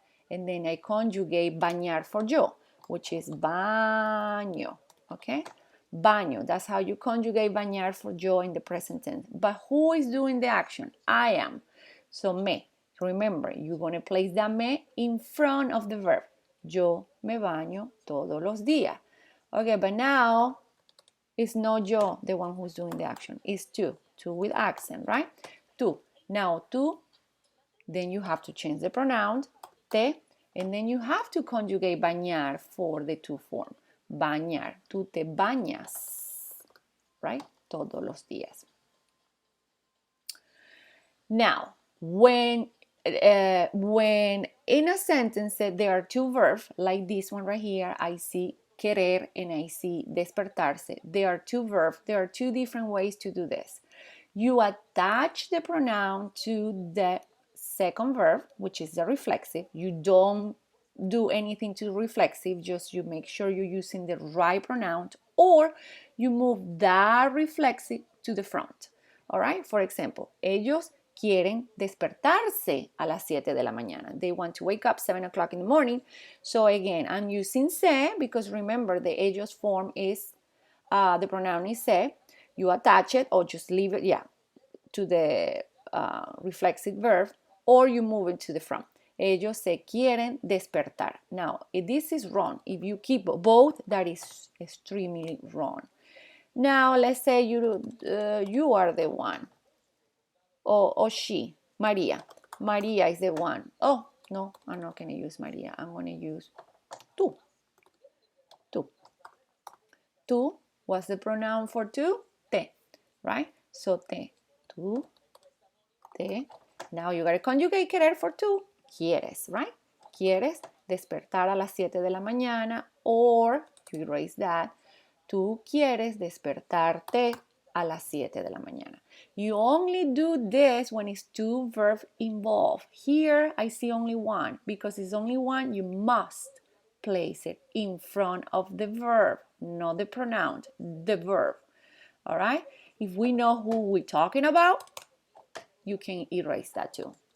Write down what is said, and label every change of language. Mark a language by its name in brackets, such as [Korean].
[English] And then I conjugate bañar for yo, which is baño, okay? Baño, that's how you conjugate bañar for yo in the present tense. But who is doing the action? I am. So me. Remember, you're going to place that me in front of the verb. [Spanish] Yo me baño todos los días. [English] Okay, but now it's not yo, the one who's doing the action. It's tú. Tú with accent, right? Tú. Now tú, then you have to change the pronoun, te, and then you have to conjugate bañar for the tú form. Bañar. [Spanish] Tú te bañas, [English] right? [Spanish] Todos los días. [English] Now, when in a sentence there are two verbs, like this one right here, I see querer and I see despertarse. There are two verbs. There are two different ways to do this. You attach the pronoun to the second verb, which is the reflexive. You don't do anything to the reflexive, just you make sure you're using the right pronoun, or you move that reflexive to the front. All right, for example, ellos [Spanish] quieren despertarse a las 7 de la mañana. [English] They want to wake up 7 o'clock in the morning. So again, I'm using se because remember the ellos form is, the pronoun is se. You attach it or just leave it, to the reflexive verb, or you move it to the front. [Spanish] Ellos se quieren despertar. [English] Now, if this is wrong, if you keep both, that is extremely wrong. Now, let's say you are the one, or she, Maria. Maria is the one. Oh, no, I'm not going to use Maria. I'm going to use tú. Tú. Tú, what's the pronoun for tú? Te, right? So te, tú, te. Now you got to conjugate querer for tú. Quieres, right? [Spanish] Quieres despertar a las 7 de la mañana, [English] or you erase that. [Spanish] Tú quieres despertarte a las 7 de la mañana. [English] You only do this when it's two verbs involved. Here I see only one. Because it's only one, you must place it in front of the verb, not the pronoun, the verb. All right? If we know who we're talking about, you can erase that too.